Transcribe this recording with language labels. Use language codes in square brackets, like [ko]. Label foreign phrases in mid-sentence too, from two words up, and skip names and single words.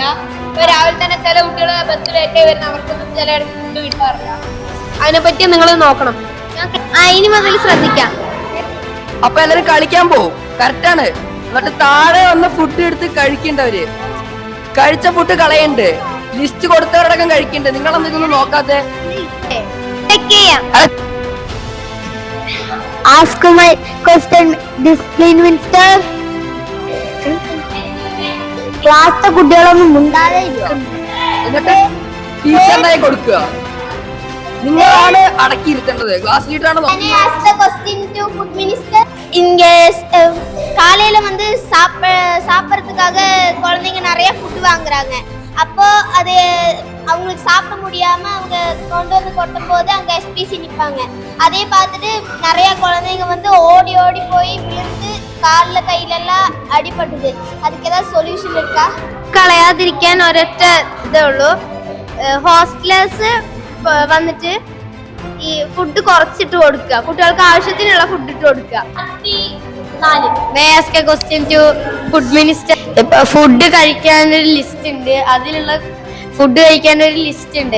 [ml] ഇപ്പൊ രാവിലെ തന്നെ ചില കുട്ടികൾ [en] bus late [ml] വരുന്ന, അവർക്കൊന്നും ചില ഫുഡ് കിട്ടാറില്ല. അതിനെപ്പറ്റി നിങ്ങൾ നോക്കണം. ഇനി മുതൽ ശ്രദ്ധിക്കാം. അപ്പൊ എല്ലാരും കളിക്കാൻ പോവും, കറക്റ്റാണ്. എന്നിട്ട് താഴെ വന്ന് ഫുഡ് എടുത്ത് കഴിക്കണ്ടവര്, കഴിച്ച ഫുഡ് കളയണ്ട്, ലിസ്റ്റ് കൊടുത്തവരടക്കം കഴിക്കണ്ട്. നിങ്ങളെന്താ ഇതൊന്നും നോക്കാത്തെ? [en] Ask my question, discipline minister. [ml] ക്ലാസ്സിലെ കുട്ടികളൊന്നും മുണ്ടാതെ എന്നിട്ട് ടീച്ചറിനായി കൊടുക്കുക. നിങ്ങളാണ് അടക്കിയിരുത്തേണ്ടത്, ക്ലാസ് ലീഡറാണ് [ta] காலையில வந்து சாப்பிட்றதுக்காக குழந்தைங்க நிறைய ஃபுட் வாங்குறாங்க. அப்போ அது அவங்களுக்கு சாப்பிட முடியாம அவங்க கொண்டு வந்து கொட்டும் போது அங்க எஸ்பிசி நிற்பாங்க. அதே பார்த்துட்டு நிறைய குழந்தைங்க வந்து ஓடி ஓடி போய் விழுந்து காலில் கையிலெல்லாம் அடிபட்டுது. அதுக்கு ஏதாவது சொல்யூஷன் இருக்கா? [ml] കളയാതിരിക്കാൻ ഒരൊറ്റ ഇതേ ഉള്ളൂ. ഹോസ്റ്റലേഴ്സ് വന്നിട്ട് ഈ ഫുഡ് കുറച്ചിട്ട് കൊടുക്കുക, കുട്ടികൾക്ക് ആവശ്യത്തിനുള്ള ഫുഡ് ഇട്ട് കൊടുക്കുക. [en] food minister [ml] ഫുഡ് കഴിക്കാനൊരു ലിസ്റ്റ് ഉണ്ട്, അതിലുള്ള ഫുഡ് കഴിക്കാനൊരു ലിസ്റ്റ് ഉണ്ട്.